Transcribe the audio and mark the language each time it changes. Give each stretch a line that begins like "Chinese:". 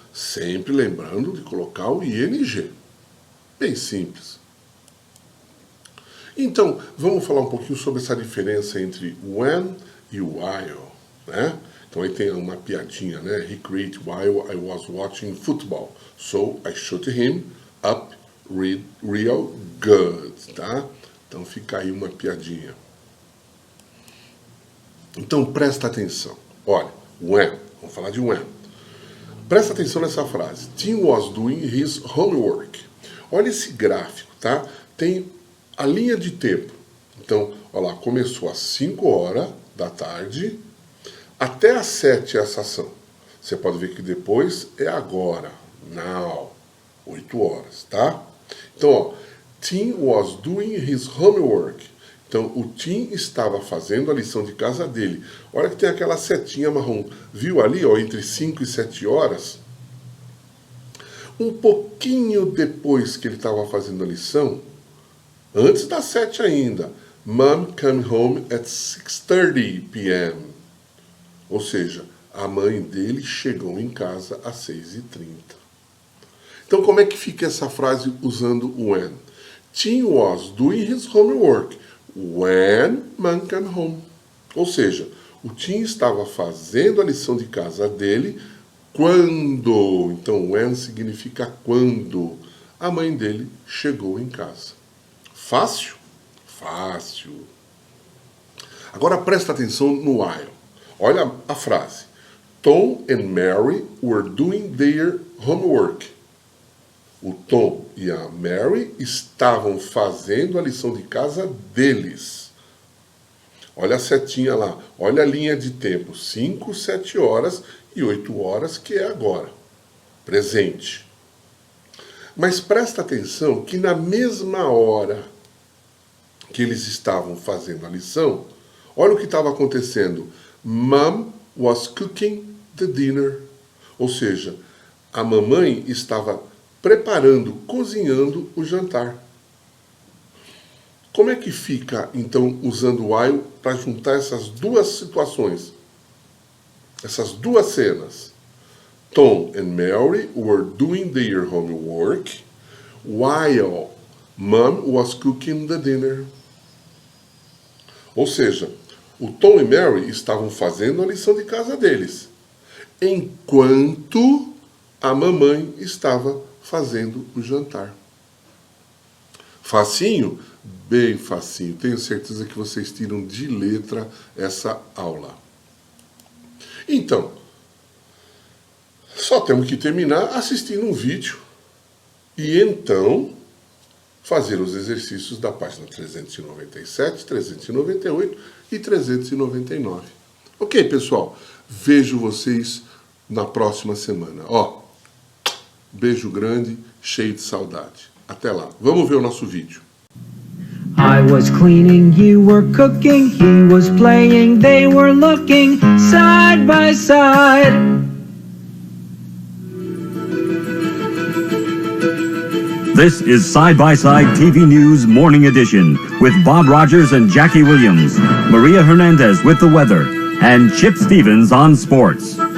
Portuguese: Sempre lembrando de colocar o ing. Bem simples. Então, vamos falar um pouquinho sobre essa diferença entre when e while, né? Então aí tem uma piadinha, né?
English: He cried while I was watching football, so I shut him up real good, tá?
Portuguese: Então fica aí uma piadinha. Então presta atenção. Olha, when, vamos falar de when. Presta atenção nessa frase.
English: Tim was doing his homework.
Portuguese: Olha esse gráfico, tá? Tem a linha de tempo. Então, olha lá, começou às 5 horas da tarde, até às 7 essa ação. Você pode ver que depois é agora, now, 8 horas, tá? Então, ó,
English: Tim was doing his homework.
Portuguese: Então, o Tim estava fazendo a lição de casa dele. Olha que tem aquela setinha marrom. Viu ali, ó, entre 5 e 7 horas? Um pouquinho depois que ele estava fazendo a lição, antes das 7 ainda,
English: Mom came home at 6:30 p.m.
Portuguese: Ou seja, a mãe dele chegou em casa às 6:30. Então, como é que fica essa frase usando when?
English: Tim was doing his homework when Mom came home.
Portuguese: Ou seja, o Tim estava fazendo a lição de casa dele quando. Então, when significa quando a mãe dele chegou em casa. Fácil? Fácil. Agora presta atenção no while. Olha a frase.
English: Tom and Mary were doing their homework.
Portuguese: O Tom e a Mary estavam fazendo a lição de casa deles. Olha a setinha lá. Olha a linha de tempo. 5, 7 horas e 8 horas, que é agora. Presente. Mas presta atenção que na mesma hora que eles estavam fazendo a lição, olha o que estava acontecendo.
English: Mom was cooking the dinner.
Portuguese: Ou seja, a mamãe estava preparando, cozinhando o jantar. Como é que fica, então, usando o while para juntar essas duas situações? Essas duas cenas.
English: Tom and Mary were doing their homework while Mom was cooking the dinner.
Portuguese: Ou seja, o Tom e Mary estavam fazendo a lição de casa deles, enquanto a mamãe estava fazendo o jantar. Facinho? Bem facinho. Tenho certeza que vocês tiram de letra essa aula. Então, só temos que terminar assistindo um vídeo e então fazer os exercícios da página 397, 398 e 399. Ok, pessoal? Vejo vocês na próxima semana. Ó, beijo grande, cheio de saudade. Até lá. Vamos ver o nosso vídeo.
English: I was cleaning, you were cooking, he was playing, they were looking side by side. This is Side by Side TV News Morning Edition with Bob Rogers and Jackie Williams, Maria Hernandez with the weather, and Chip Stevens on sports.